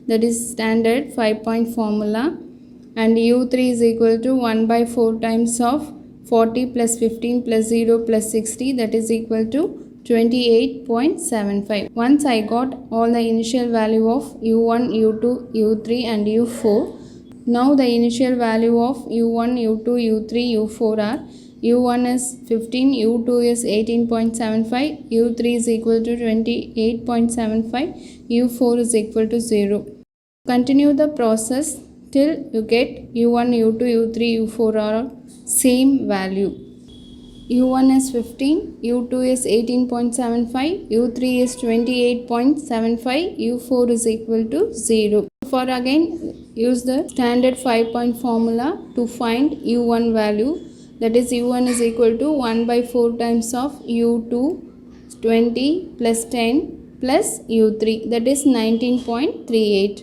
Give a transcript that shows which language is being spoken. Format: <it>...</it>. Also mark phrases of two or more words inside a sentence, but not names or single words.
<en>That is standard 5-point formula. And u3 is equal to 1 by 4 times of 40 plus 15 plus 0 plus 60, that is equal to 28.75. Once I got all the initial value of u1, u2, u3 and u4. Now the initial value of u1, u2, u3, u4 are u1 is 15, u2 is 18.75, u3 is equal to 28.75, u4 is equal to 0. Continue the process till you get u1, u2, u3, u4 are same value. u1 is 15, u2 is 18.75, u3 is 28.75, u4 is equal to 0. For again use the standard 5-point formula to find u1 value. That is, u1 is equal to 1 by 4 times of u2, 20 plus 10 plus u3, that is 19.38.</en>